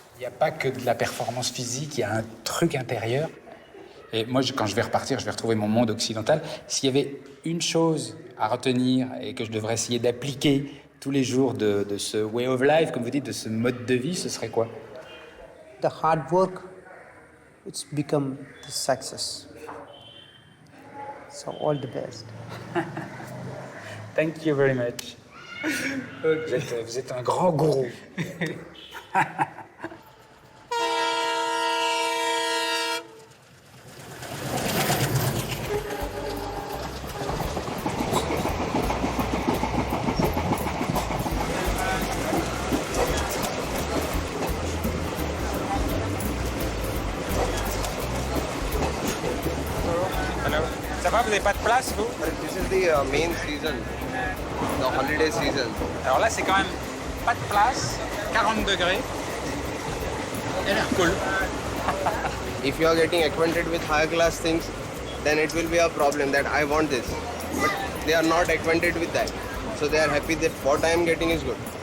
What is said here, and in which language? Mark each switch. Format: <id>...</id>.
<fr>Il n'y a pas que de la performance physique, il y a un truc intérieur. Et moi, quand je vais repartir, je vais retrouver mon monde occidental. S'il y avait une chose à retenir et que je devrais essayer d'appliquer tous les jours de ce</fr> <en>way of life,</en> <fr>comme vous dites, de ce mode de vie, ce serait quoi?</fr> <en>The hard work, it's become the success. So all the best. Thank you very much.</en> <fr>Vous êtes un grand gourou. Ça va, vous n'avez pas de place, vous?</fr> <en>This is the main season, the holiday season.</en> <fr>Alors là, c'est quand même pas de place, 40 degrés. Il a l'air cool.</fr> <en>If you are getting acquainted with higher class things, then it will be a problem that I want this. But they are not acquainted with that. So they are happy that what I am getting is good.</en>